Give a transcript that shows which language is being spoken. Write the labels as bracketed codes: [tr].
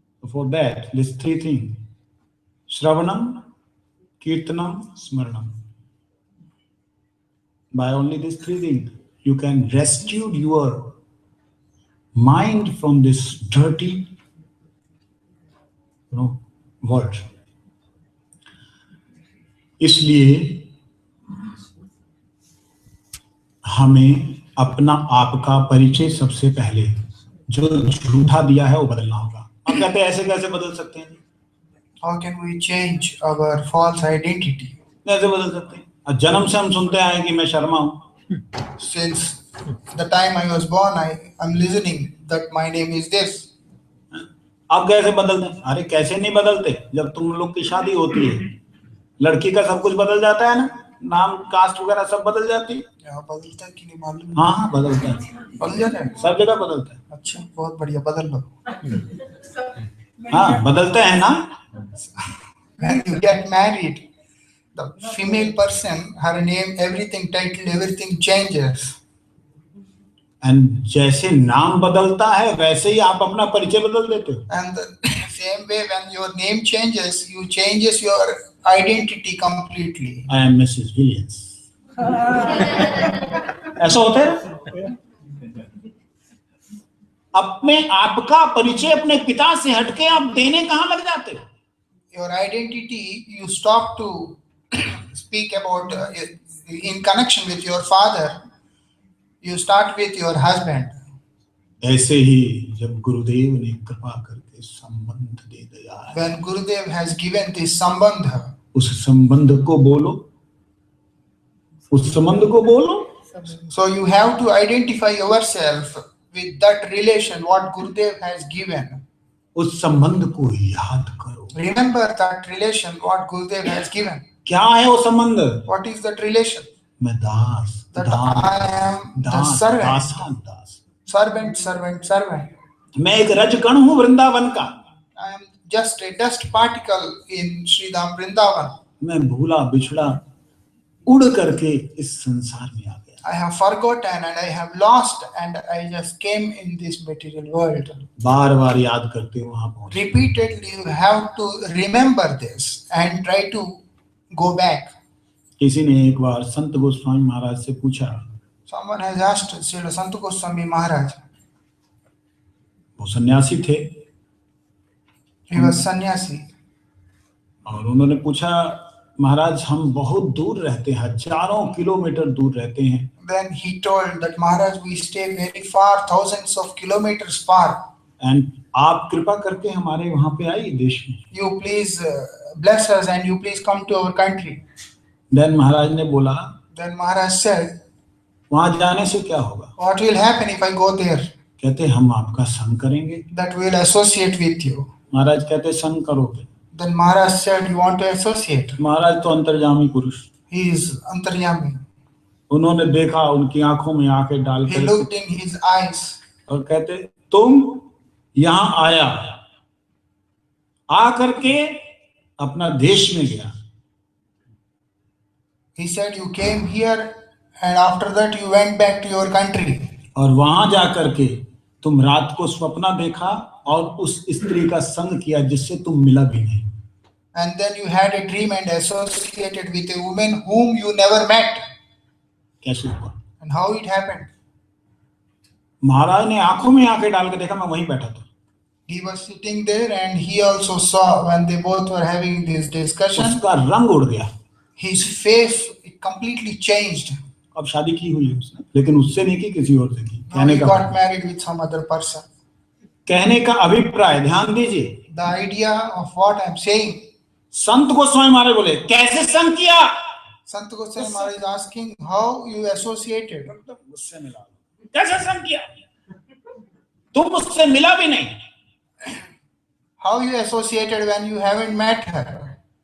[en] For that, these three things: Shravanam, Kirtanam, Smaranam. By only these three things, you can rescue your mind from this dirty, world. [hi] इसलिए हमें अपना आप का परिचय सबसे पहले जो झूठा दिया है वो बदलना होगा। आप कहते हैं ऐसे कैसे बदल सकते हैं? [en] How can we change our false identity? [hi] कैसे बदल सकते हैं? जन्म से हम सुनते आए कि मैं शर्मा हूँ। [en] Since the time I was born, I am listening that my name is this. [hi] आप कैसे बदलते हैं? अरे कैसे नहीं बदलते, जब तुम लोग की शादी होती है लड़की का सब कुछ बदल जाता है ना, नाम कास्ट वगैरह सब बदल जाती है। बदलता है कि नहीं मालूम? हाँ बदलता है, बदल जाता है, सब जगह बदलता है। अच्छा बहुत बढ़िया, बदल लो। हाँ बदलते हैं ना। [en] When you get married, the female person, her name, everything, title, everything changes. [hi] And जैसे नाम बदलता है वैसे ही आप अपना परिचय बदल देते हो। [en] And the same way, when your name changes, you changes your identity completely. I am Mrs. Williams. [hi] ऐसा होता है? अपने आप का परिचय अपने पिता से हटके आप देने कहाँ लग जाते हो? [en] Your identity, you stop to speak about in connection with your father, you start with your husband. [hi] ऐसे ही जब गुरुदेव ने कृपा करके संबंध दे दिया है, [en] When Gurudev has given this sambandha, [hi] उस संबंध को बोलो, उस संबंध को बोलो. [en] so you have to identify yourself with that relation what Gurudev has given. [hi] उस संबंध को याद करो. [en] Remember that relation what Gurudev has given. [hi] क्या है वो संबंध? [en] What is that relation? [hi] मैं दास, [en] That I am the servant. [hi] दासान Das. [en] Servant, servant, servant. [hi] मैं एक रजकण हूँ वृंदावन का. [en] I am just a dust particle in Sridham Vrindavan. [hi] मैं भूला बिछड़ा उड़ करके इस संसार में आ गया. [en] I have forgotten and I have lost and I just came in this material world. [hi] बार बार याद करते वहां पहुंच. [en] Repeatedly you have to remember this and try to go back. [hi] किसी ने एक बार संत गोस्वामी महाराज से पूछा, [en] Someone has asked Srila Sant Goswami Maharaj. [hi] वो सन्यासी थे [en] He was sannyasi. [hi] और उन्होंने पूछा, महाराज हम बहुत दूर रहते हैं, हजारों किलोमीटर दूर रहते हैं. [en] Then he told that Maharaj, we stay very far, thousands of kilometers far. [hi] And आप कृपा करके हमारे वहां पे आइए देश में. [en] You please bless us and you please come to our country. [hi] Then महाराज ने बोला, [en] Then Maharaj said, [hi] वहां जाने से क्या होगा? [en] what will happen if I go there? [hi] कहते हम आपका संग करेंगे. [en] That will associate with you. [hi] महाराज कहते संग करोगे? [en] Then Maharaj said, you want to associate? [hi] महाराज तो अंतर्जामी पुरुष. [en] He is antaryami. [hi] उन्होंने देखा, उनकी आंखों में आंखें डाल [en] He [hi] कर [en] looked in his eyes. [hi] और कहते तुम यहाँ आया, आ करके अपना देश में गया. [en] He said, you came here and after that you went back to your country. [hi] और वहां जा करके तुम रात को स्वप्न देखा और उस स्त्री का संग किया जिससे तुम मिला भी नहीं. [en] And then you had a dream and associated with a woman whom you never met. [hi] कैसे हुआ? [en] And how it happened? [hi] महाराज ने आंखों में आंखें डाल के देखा, मैं वहीं बैठा था. [en] He was sitting there and he also saw when they both were having this discussion. [hi] उसका रंग उड़ गया. [en] His face completely changed. [hi] अब शादी की हुई है उसने, लेकिन उससे नहीं की, किसी और से की. [en] Now he got married with some other person. [hi] कहने का अभिप्राय ध्यान दीजिए. [en] The idea of what I'm saying. [hi] संत गोस्वामी महाराज बोले कैसे संग किया? [en] Sant Goswami Maharaj is asking how you associated. [hi] मुझसे मिला. कैसे संग किया? तुम उससे मिला भी नहीं. [en] How you associated when you haven't met her?